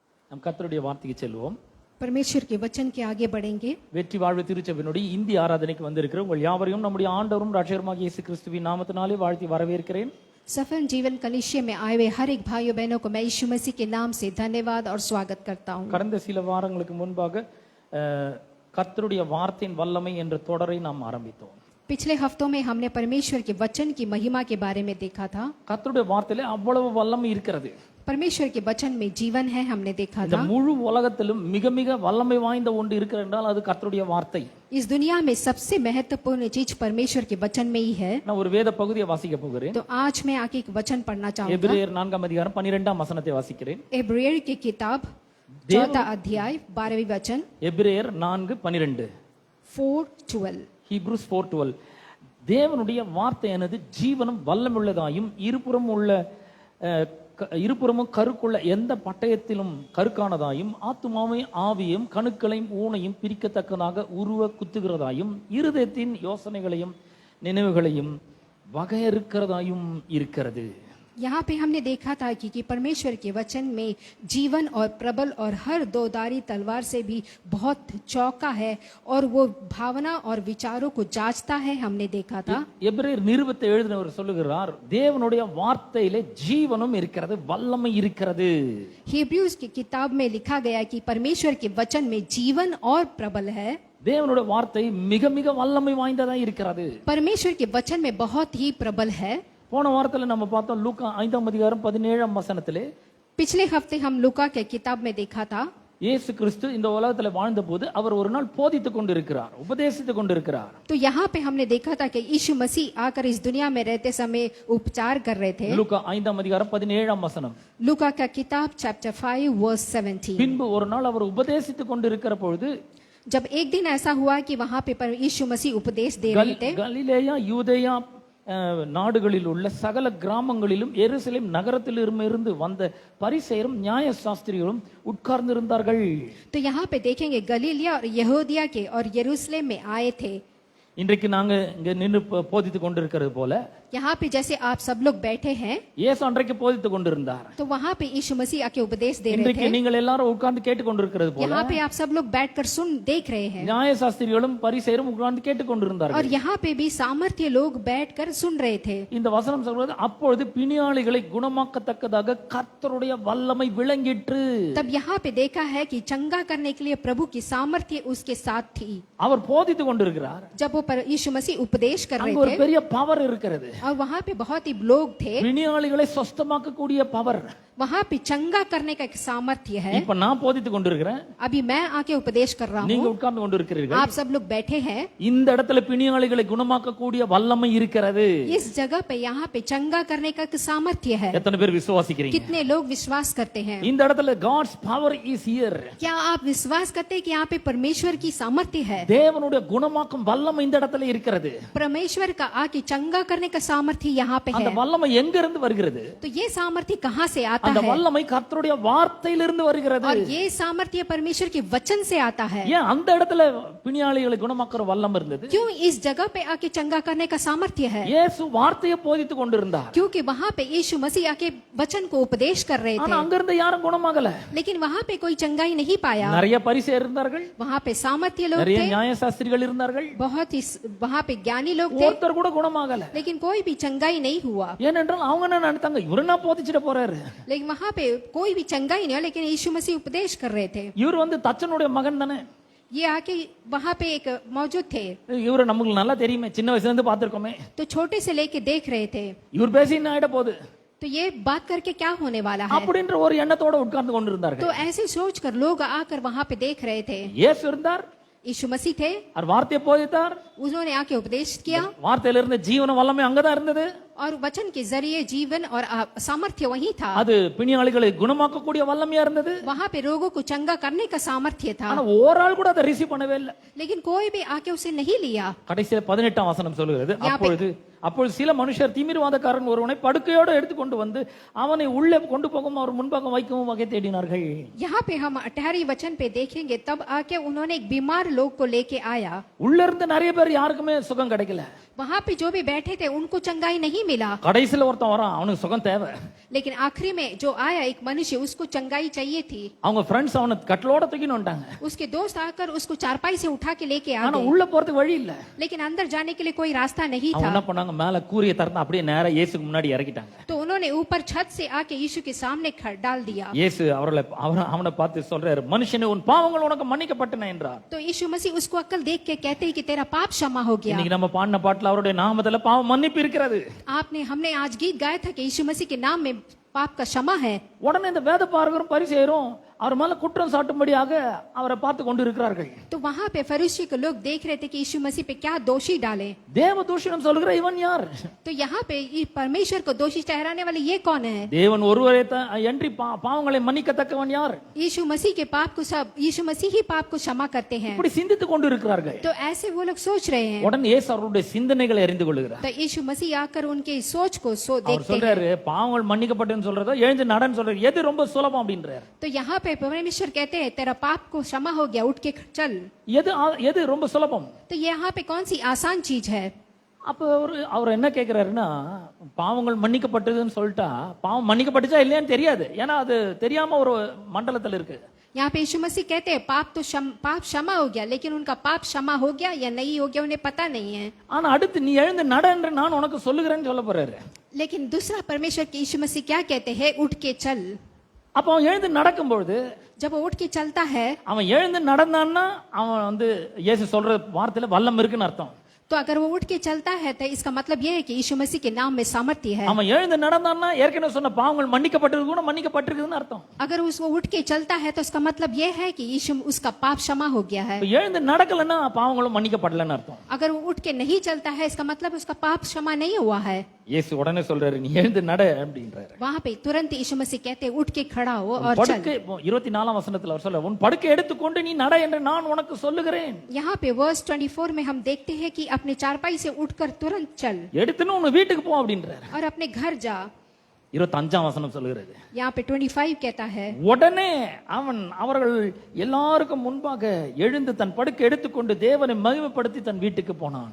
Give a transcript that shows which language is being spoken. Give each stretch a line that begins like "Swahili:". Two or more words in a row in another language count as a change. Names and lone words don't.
Tamil: நம் கர்த்தருடைய வார்த்தைக்கு செல்வோம்.
Hindi: परमेश्वर के वचन के आगे बढ़ेंगे.
Tamil: வெற்றி வாழ்வு திருச்சபையினுடைய இந்திய ஆராதனைக்கு வந்திருக்கிற உங்கள் யாவரையும் நம்முடைய ஆண்டவரும் ரட்சகருமாகிய இயேசு கிறிஸ்துவின் நாமத்தினாலே வாழ்த்தி வரவேற்கிறேன்.
Hindi: सफल जीवन कलिसिया में आए हुए हर एक भाइयों बहनों को मैं यीशु मसीह के नाम से धन्यवाद और स्वागत करता हूँ.
Tamil: கடந்த சில வாரங்களுக்கு முன்பாக கர்த்தருடைய வார்த்தையின் வல்லமை என்ற தொடரை நாம் ஆரம்பித்தோம்.
Hindi: पिछले हफ्तों में हमने परमेश्वर के वचन की महिमा के बारे में देखा था.
Tamil: கர்த்தருடைய வார்த்தையிலே அவ்வளவு வல்லமை இருக்கிறது.
Hindi: परमेश्वर के वचन में जीवन है, हमने देखा
Tamil: இந்த
Hindi: था.
Tamil: முழு உலகத்திலும் மிக மிக வல்லமை வாய்ந்த ஒன்று இருக்கிறது என்றால் அது கர்த்தருடைய வார்த்தை.
Hindi: इस दुनिया में सबसे महत्वपूर्ण चीज परमेश्वर के वचन में ही है.
Tamil: நான் ஒரு வேத பகுதியை வாசிக்க போகிறேன்.
Hindi: तो आज मैं आके एक वचन पढ़ना चाहूंगा.
Tamil: எபிரேயர் 4 அதிகாரம் 12 வசனத்தை வாசிக்கிறேன்.
Hindi: एब्रेयर की किताब 4 अध्याय 12वीं वचन.
Tamil: எபிரேயர் 4:12. 4:12. ஹீப்ரூஸ் 4:12. தேவனுடைய வார்த்தையானது ஜீவனும் வல்லமுள்ளதாயும் இருபுறமும் கருக்குள்ள எந்த பட்டயத்திலும் கருக்கானதாயும் ஆத்துமாவையும் ஆவியும் கணுக்களையும் ஊனையும் பிரிக்கத்தக்கதாக உருவ குத்துகிறதாயும் இருதயத்தின் யோசனைகளையும் நினைவுகளையும் வகையறுக்கிறதாயும் இருக்கிறது.
Hindi: यहाँ पे हमने देखा था कि परमेश्वर के वचन में जीवन और प्रबल और हर दोधारी तलवार से भी बहुत चौका है और वो भावना और विचारों को जांचता है, हमने देखा था.
Tamil: எபிரேயர் நிருபத்தை எழுதினவர் சொல்லுகிறார், தேவனுடைய வார்த்தையிலே ஜீவனும் இருக்கிறது, வல்லமை இருக்கிறது.
Hindi: हिब्रूज की किताब में लिखा गया कि परमेश्वर के वचन में जीवन और प्रबल है.
Tamil: தேவனுடைய வார்த்தை மிக மிக வல்லமை வாய்ந்ததா இருக்கிறது.
Hindi: परमेश्वर के वचन में बहुत ही प्रबल है.
Tamil: போன வாரத்துல நம்ம பார்த்தோம் லூக்கா 5 அதிகாரம் 17 வசனத்திலே.
Hindi: पिछले हफ्ते हम लूका के किताब में देखा था.
Tamil: இயேசு கிறிஸ்து இந்த உலகத்துல வாழ்ந்த போது அவர் ஒரு நாள் போதித்துக் கொண்டிருக்கிறார், உபதேசித்துக் கொண்டிருக்கிறார்.
Hindi: तो यहाँ पे हमने देखा था कि यीशु मसीह आकर इस दुनिया में रहते समय उपचार कर रहे थे.
Tamil: லூக்கா 5 அதிகாரம் 17 வசனம்.
Hindi: लूका का किताब चैप्टर 5 वर्स 17.
Tamil: பின்பு ஒரு நாள் அவர் உபதேசித்துக் கொண்டிருக்கிற பொழுது
Hindi: जब एक दिन ऐसा हुआ कि वहां पे यीशु मसीह उपदेश दे रहे थे.
Tamil: கலிலேயா யூதேயா நாடுகளில் உள்ள சகல கிராமங்களிலும் எருசலேம் நகரத்திலிருந்து வந்த பரிசேயரும் நியாய சாஸ்திரிகளும் உட்கார்ந்திருந்தார்கள்.
Hindi: तो यहाँ पे देखेंगे गलीलिया और यहूदिया के और यरूशलेम में आए थे.
Tamil: இன்றைக்கு நாங்க இங்க நின்று போதித்துக் கொண்டிருக்கிறது போல
Hindi: यहाँ पे जैसे आप सब लोग बैठे हैं,
Tamil: இயேசு அன்றைக்கு போதித்துக் கொண்டிருந்தார்.
Hindi: तो वहाँ पे यीशु मसीह आके उपदेश दे रहे
Tamil: இன்றைக்கு
Hindi: थे.
Tamil: நீங்கள் எல்லாரும் உட்கார்ந்து கேட்டுக் கொண்டிருக்கிறது போல
Hindi: यहाँ पे आप सब लोग बैठकर देख रहे हैं.
Tamil: நியாய சாஸ்திரிகளும் பரிசேயரும் உட்கார்ந்து கேட்டுக்
Hindi: और
Tamil: கொண்டிருந்தார்கள்.
Hindi: यहाँ पे भी सामर्थ्य लोग बैठकर सुन रहे थे.
Tamil: இந்த வசனம் சொல்றது, அப்பொழுது பிணியாளிகளை குணமாக்கத்தக்கதாக கர்த்தருடைய வல்லமை விளங்கிற்று.
Hindi: तब यहाँ पे देखा है कि चंगा करने के लिए प्रभु की सामर्थ्य उसके साथ थी.
Tamil: அவர் போதித்துக் கொண்டிருக்கிறார்.
Hindi: जब वो यीशु मसीह उपदेश कर
Tamil: அங்க
Hindi: रहे
Tamil: ஒரு
Hindi: थे
Tamil: பெரிய பவர் இருக்கிறது.
Hindi: और वहाँ पे बहुत ही लोग थे.
Tamil: பிணியாளிகளை சொஸ்தமாக்கக்கூடிய பவர்.
Hindi: वहाँ पे चंगा करने का एक सामर्थ्य है.
Tamil: இப்ப நான் போதித்துக் கொண்டிருக்கிறேன்,
Hindi: अभी मैं आके उपदेश कर रहा
Tamil: நீங்க
Hindi: हूँ,
Tamil: உட்கார்ந்து கொண்டிருக்கிறீர்கள்.
Hindi: आप सब लोग बैठे हैं.
Tamil: இந்த இடத்துல பிணியாளிகளை குணமாக்கக்கூடிய வல்லமை இருக்கிறது.
Hindi: इस जगह पे यहाँ पे चंगा करने का एक सामर्थ्य है.
Tamil: எத்தனை பேர் விசுவாசிக்கிறீங்க?
Hindi: कितने लोग विश्वास करते हैं?
Tamil: இந்த இடத்துல
English: God's power is here.
Hindi: क्या आप विश्वास करते हैं कि यहाँ पे परमेश्वर की सामर्थ्य है?
Tamil: தேவனுடைய குணமாக்கும் வல்லமை இந்த இடத்துல இருக்கிறது.
Hindi: परमेश्वर का आके चंगा करने का सामर्थ्य यहाँ पे
Tamil: அந்த
Hindi: है.
Tamil: வல்லமை எங்க இருந்து வருகிறது?
Hindi: तो ये सामर्थ्य कहाँ से आता
Tamil: அந்த
Hindi: है?
Tamil: வல்லமை கர்த்தருடைய வார்த்தையிலிருந்து வருகிறது.
Hindi: और ये सामर्थ्य परमेश्वर के वचन से आता है.
Tamil: ஏன் அந்த இடத்துல பிணியாளிகளை குணமாக்குற வல்லமை இருந்தது?
Hindi: क्यों इस जगह पे आके चंगा करने का सामर्थ्य है?
Tamil: இயேசு வார்த்தையை போதித்துக் கொண்டிருந்தார்.
Hindi: क्योंकि वहाँ पे यीशु मसीह आके वचन को उपदेश कर रहे
Tamil: ஆனா
Hindi: थे,
Tamil: அங்க இருந்து யாரும் குணமாகல.
Hindi: लेकिन वहाँ पे कोई चंगाई नहीं पाया.
Tamil: நிறைய பரிசேயர் இருந்தார்கள்,
Hindi: वहाँ पे सामर्थ्य लोग
Tamil: நிறைய
Hindi: थे,
Tamil: நியாய சாஸ்திரிகள் இருந்தார்கள்.
Hindi: बहुत ही वहाँ पे ज्ञानी लोग थे,
Tamil: ஒருத்தர் கூட குணமாகல.
Hindi: लेकिन कोई भी चंगाई नहीं हुआ.
Tamil: ஏனென்றால் அவங்க என்ன நினைத்தாங்க, இவரு நான் போதிச்சிட்டு போறாரு,
Hindi: लेकिन वहाँ पे कोई भी चंगाई नहीं हुआ, लेकिन यीशु मसीह उपदेश कर रहे थे.
Tamil: இவர் தச்சனுடைய மகன் தானே,
Hindi: ये आके वहाँ पे एक मौजूद थे,
Tamil: இவரை நமக்கு நல்லா தெரியுமே, சின்ன வயசுல இருந்து பார்த்திருக்கோமே,
Hindi: तो छोटे से लेके देख रहे थे,
Tamil: இவர் பேசி என்ன ஆயிட போகுது,
Hindi: तो ये बात करके क्या होने वाला है?
Tamil: அப்படின்ற ஒரு எண்ணத்தோட உட்கார்ந்து கொண்டிருந்தார்கள்.
Hindi: तो ऐसे सोचकर लोग आकर वहाँ पे देख रहे थे.
Tamil: இயேசு இருந்தார்,
Hindi: यीशु मसीह थे,
Tamil: அவர் வார்த்தையை போதித்தார்,
Hindi: उन्होंने आके उपदेश किया,
Tamil: வார்த்தையில இருந்த ஜீவன வல்லமை அங்கதான் இருந்தது.
Hindi: और वचन के जरिए जीवन और सामर्थ्य वही था.
Tamil: அது பிணியாளிகளை குணமாக்கக்கூடிய வல்லமையா இருந்தது.
Hindi: वहाँ पे रोगों को चंगा करने का सामर्थ्य था,
Tamil: ஆனா ஒரு ஆள் கூட அதை ரிசீவ் பண்ணவே இல்லை.
Hindi: लेकिन कोई भी आके उसे नहीं लिया.
Tamil: கடைசியில 18ஆம் வசனம் சொல்லுகிறது, அப்பொழுது சில மனுஷர் திமிர்வாதக்காரன் ஒருவனை படுக்கையோடு எடுத்துக்கொண்டு வந்து அவனை உள்ளே கொண்டு போகவும் அவர் முன்பாக வைக்கவும் வகை தேடினார்கள்.
Hindi: यहाँ पे हम 18 वचन पे देखेंगे, तब आके उन्होंने एक बीमार लोग को लेके आया.
Tamil: உள்ள இருந்து நிறைய பேர் யாருக்குமே சுகம் கிடைக்கல.
Hindi: वहां पे जो भी बैठे थे उनको चंगाई नहीं मिला,
Tamil: கடைசியில ஒருத்தன் வரான், அவனுக்கு சுகம் தேவை.
Hindi: लेकिन आखिरी में जो आया एक मनुष्य, उसको चंगाई चाहिए थी।
Tamil: அவங்க ஃப்ரெண்ட்ஸ் அவனை கட்டலோட தூக்கின்னு வந்துட்டாங்க.
Hindi: उसके दोस्त आकर उसको चारपाई से उठा के लेके आ
Tamil: ஆனா
Hindi: गए,
Tamil: உள்ள போறதுக்கு வழி இல்ல.
Hindi: लेकिन अंदर जाने के लिए कोई रास्ता नहीं
Tamil: அவங்க
Hindi: था।
Tamil: என்ன பண்ணாங்க, மேல கூரிய திறந்து அப்படியே நேரா இயேசுக்கு முன்னாடி இறக்கிட்டாங்க.
Hindi: तो उन्होंने ऊपर छत से आके यीशु के सामने डाल दिया।
Tamil: இயேசு அவனை பார்த்து சொல்றாரு, மனுஷனே உன் பாவங்கள் உனக்கு மன்னிக்கப்பட்டன என்றார்.
Hindi: तो यीशु मसीह उसको अक्ल देख के कहते हैं कि तेरा पाप क्षमा हो गया।
Tamil: இன்னைக்கு நம்ம பாடின பாட்டுல அவருடைய நாமத்துல பாவ மன்னிப்பு இருக்கிறது.
Hindi: हमने आज गीत गाया था कि यीशु मसीह के नाम में पाप का क्षमा है।
Tamil: உடனே இந்த வேத பாரகரும் பரிசேயரும் அவர் மேல குற்றம் சாட்டும்படியாக அவரை பார்த்து கொண்டு இருக்கிறார்கள்.
Hindi: तो वहां पे फरीसी के लोग देख रहे थे कि यीशु मसीह पे क्या दोषी डाले।
Tamil: தேவ தூஷணம் சொல்கிற இவன் யார்?
Hindi: तो यहाँ पे ये परमेश्वर को दोषी ठहराने वाले ये कौन है?
Tamil: தேவன் ஒருவரே என்று பாவங்களை மன்னிக்கத்தக்கவன் யார்?
Hindi: यीशु मसीह के पाप को सब यीशु मसीह ही पाप को क्षमा करते हैं।
Tamil: இப்படி சிந்தித்துக் கொண்டு இருக்கிறார்கள்.
Hindi: तो ऐसे वो लोग सोच रहे हैं।
Tamil: உடனே இயேசு அவருடைய சிந்தனைகளை அறிந்து கொள்கிறார்.
Hindi: तो यीशु मसीह आकर उनके सोच को
Tamil: அவர்
Hindi: देखते हैं।
Tamil: சொல்றாரு, பாவங்கள் மன்னிக்கப்பட்டதுன்னு சொல்றதோ எழுந்து நடன்னு சொல்றாரு, எது ரொம்ப சுலபம் அப்படின்றார்.
Hindi: तो यहाँ पे परमेश्वर कहते हैं तेरा पाप को क्षमा हो गया, उठ के चल।
Tamil: எது ரொம்ப சுலபம்?
Hindi: तो यहाँ पे कौन सी आसान चीज है?
Tamil: அப்ப அவர் என்ன கேக்குறாருன்னா, பாவங்கள் மன்னிக்கப்பட்டதுன்னு சொல்லிட்டா பாவம் மன்னிக்கப்பட்டுச்சா இல்லையான்னு தெரியாது. ஏன்னா அது தெரியாம ஒரு மண்டலத்துல இருக்கு.
Hindi: यहाँ पे यीशु मसीह कहते हैं पाप क्षमा हो गया, लेकिन उनका पाप क्षमा हो गया या नहीं हो गया उन्हें पता नहीं है।
Tamil: ஆனா அடுத்து நீ எழுந்து நட என்று நான் உனக்கு சொல்லுகிறேன்னு சொல்ல போறாரு.
Hindi: लेकिन दूसरा परमेश्वर के यीशु मसीह क्या कहते हैं? उठ के चल।
Tamil: அப்ப அவன் எழுந்து நடக்கும்பொழுது,
Hindi: जब वो उठ के चलता है,
Tamil: அவன் எழுந்து நடந்தான்னா அவன் இயேசு சொல்ற வார்த்தையில வல்லம் இருக்குன்னு அர்த்தம்.
Hindi: तो अगर वो उठ के चलता है तो इसका मतलब ये है कि यीशु मसीह के नाम में सामर्थ्य है।
Tamil: அவன் எழுந்து நடந்தான்னா ஏற்கனவே சொன்ன பாவங்கள் மன்னிக்கப்பட்டது கூட மன்னிக்கப்பட்டிருக்குதுன்னு அர்த்தம்.
Hindi: अगर उसको उठ के चलता है तो इसका मतलब ये है कि यीशु उसका पाप क्षमा हो गया है।
Tamil: எழுந்து நடக்கலன்னா பாவங்களும் மன்னிக்கப்படலன்னு அர்த்தம்.
Hindi: अगर वो उठ के नहीं चलता है इसका मतलब उसका पाप क्षमा नहीं हुआ है।
Tamil: இயேசு உடனே சொல்றாரு, நீ எழுந்து நட அப்படின்றாரு.
Hindi: वहां पे तुरंत यीशु मसीह कहते हैं उठ के खड़ा हो और चल।
Tamil: படுக்கை 24 வசனத்துல அவர் சொல்றார், உன் படுக்கை எடுத்துக்கொண்டு நீ நட என்று நான் உனக்கு சொல்லுகிறேன்.
Hindi: यहाँ पे वर्स 24 में हम देखते हैं कि अपने चारपाई से उठकर तुरंत चल
Tamil: எடுத்துன்னு உன் வீட்டுக்கு போ அப்படின்றாரு.
Hindi: और अपने घर जा।
Tamil: 25 வசனம் சொல்லுகிறது,
Hindi: यहाँ पे 25 कहता है,
Tamil: உடனே அவர்கள் எல்லாருக்கும் முன்பாக எழுந்து தன் படுக்கை எடுத்துக்கொண்டு தேவனை மகிமைப்படுத்தி தன் வீட்டுக்கு போனான்.